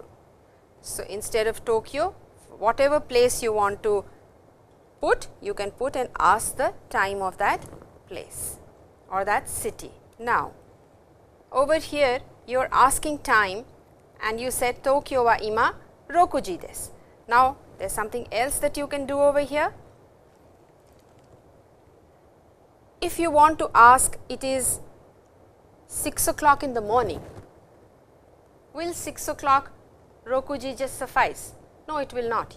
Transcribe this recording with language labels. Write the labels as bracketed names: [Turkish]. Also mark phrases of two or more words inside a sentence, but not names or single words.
[English] So, instead of Tokyo, whatever place you want to put, you can put and ask the time of that place or that city. Now, over here you are asking time and you said [Japanese] 東京は今六時です. [English] Now, there is something else that you can do over here. If you want to ask it is 6 o'clock in the morning, will 6 o'clock rokuji just suffice? No, it will not.